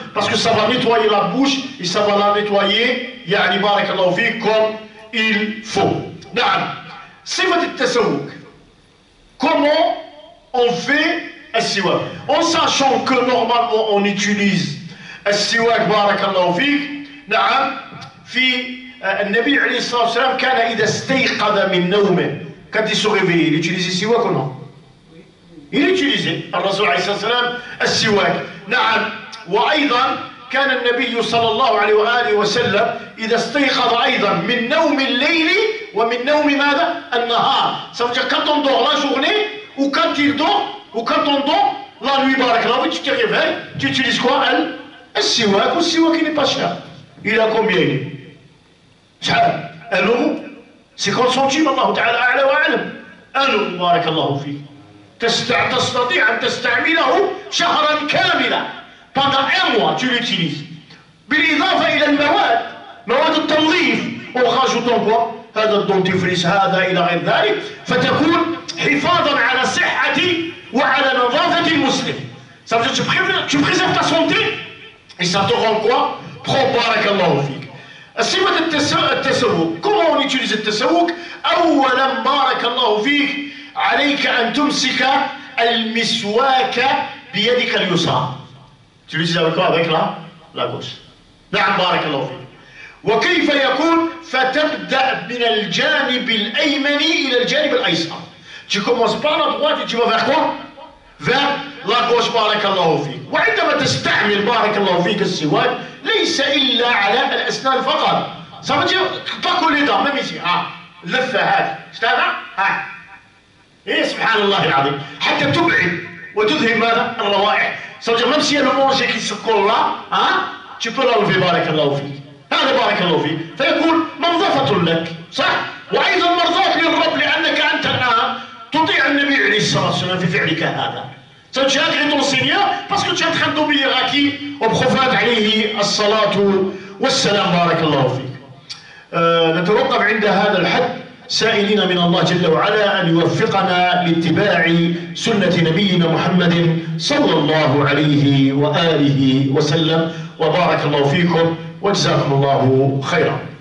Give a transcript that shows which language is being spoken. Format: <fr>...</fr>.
<fr>Parce que ça va nettoyer la bouche et ça va la nettoyer</fr> <ar>يعني بارك الله فيك</ar> <fr>comme il faut.</fr> <ar>نعم. صفة التسوق.</ar> <fr>Comment on fait</fr> <ar>السواك.</ar> <fr>En sachant que normalement on utilise السواك</fr> <ar>بارك الله فيك. نعم في النبي عليه الصلاة والسلام كان إذا استيقظ من نومه</ar> <fr>quand il se réveillait, il utilisait</fr> <ar>السواك</ar> <fr>ou non? Il utilisait</fr> <ar>الرسول عليه الصلاة والسلام السواك. نعم. وأيضا كان النبي صلى الله عليه وآله وسلم إذا استيقظ أيضا من نوم الليل ومن نوم ماذا؟ النهار.</ar> <fr>Ça veut dire quand on dort la journée ou quand il dort ou quand on dort la nuit بارك الله. Tu te réveilles, tu utilises quoi? السواك. والسواك il n'est pas cher. Il a combien il est?</fr> <ar>شحال؟</ar> <fr>1 euro 50 centimes.</fr> <ar>الله تعالى أعلى وأعلم. 1 euro بارك الله فيك. تستطيع أن تستعمله شهرا كاملا.</ar> <fr>Pendant 1 mois, tu l'utilises.</fr> <ar>بالإضافة إلى المواد، مواد التنظيف، وخاصة quoi؟ هذا الدنتيفريس هذا إلى غير ذلك، فتكون حفاظا على صحة وعلى نظافة المسلم.</ar> <fr>Ça veut dire tu préserves ta santé et ça te rend quoi?</fr> <ar>Propre. بارك الله فيك. السمة التسوق. Comment on utilise التسوق؟ أولا بارك الله فيك عليك أن تمسك المسواك بيدك اليسرى.</ar> <fr>Tu l'utilises avec quoi? Avec la gauche.</fr> <ar>نعم بارك الله فيك. وكيف يكون؟ فتبدأ من الجانب الأيمن إلى الجانب الأيسر.</ar> <fr>Tu commences par la droite et tu vas vers quoi? Vers la gauche</fr> <ar>بارك الله فيك. وعندما تستعمل بارك الله فيك السواك ليس إلا على الأسنان فقط.</ar> <fr>Ça veut dire pas que les dents, même ici.</fr> <ar>اللفة هذه. اشتغل؟ إيه سبحان الله العظيم. حتى تبعد وتذهب ماذا؟ الروائح.</ar> <fr>Ça veut dire même s'il y a le manger qui se colle là, tu peux l'enlever بارك الله فيك.</fr> <ar>هذا بارك الله فيك. فيكون منظفة لك، صح؟ وأيضا مرضاة للرب لأنك أنت الآن تطيع النبي عليه الصلاة والسلام في فعلك هذا.</ar> <fr>Ça veut dire tu agrées ton Seigneur parce que tu es en train d'obéir à qui? Au prophète عليه الصلاة والسلام بارك الله فيك.</fr> <ar>نتوقف عند هذا الحد سائلين من الله جل وعلا أن يوفقنا لاتباع سنة نبينا محمد صلى الله عليه وآله وسلم. وبارك الله فيكم وجزاكم الله خيرا.</ar>